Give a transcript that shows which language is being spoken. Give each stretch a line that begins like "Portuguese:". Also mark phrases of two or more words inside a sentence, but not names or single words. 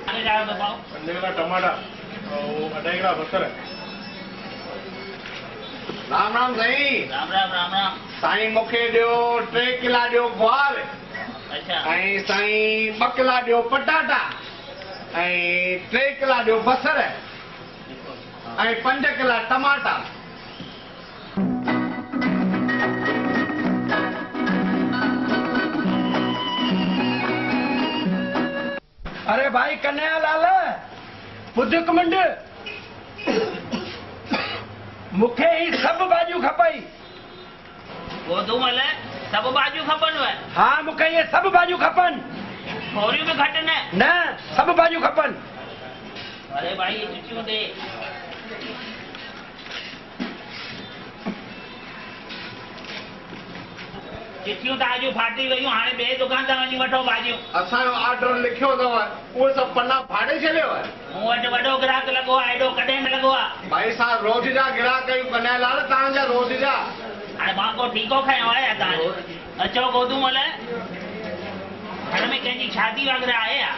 Hindi: लाया तो पाओ 5 किला टमाटा और 2 किला बसर।
Sindhi: राम राम साईं। राम राम राम राम। साईं मूंखे ॾियो 3 किला ॾियो ग्वार अच्छा ऐं साईं 2 किला ॾियो पटाटा ऐं 3 किला ॾियो बसर ऐं 5 किला टमाटा। अरे भाई कन्हैया लाल ॿुध हिकु मिंट मूंखे ही सभु भाॼियूं खपई। गोदूमल सब भाॼियूं खपनव? हा मूंखे इहे सभु भाॼियूं खपनि। थोरियूं बि घटि न? न सभु भाॼियूं खपनि। अरे भाई ये चिट्ठियूं दे। चिट्ठियूं तव्हांजूं फाटी वयूं हाणे ॿिए दुकान तां वञी वठो भाॼियूं। असांजो ऑर्डर लिखियो अथव उहे सभु पना फाड़े छॾियो आहे। मूं वटि वॾो ग्राहक लॻो आहे एॾो कॾहिं न लॻो आहे। भाई साहब रोज़ जा ग्राहक आहियूं कन्हैया लाल तव्हांजा रोज़ जा। हाणे मां को ठीको खयो आहे तव्हांजो। अचो गोदूमल घर में कंहिंजी शादी वग़ैरह आहे या?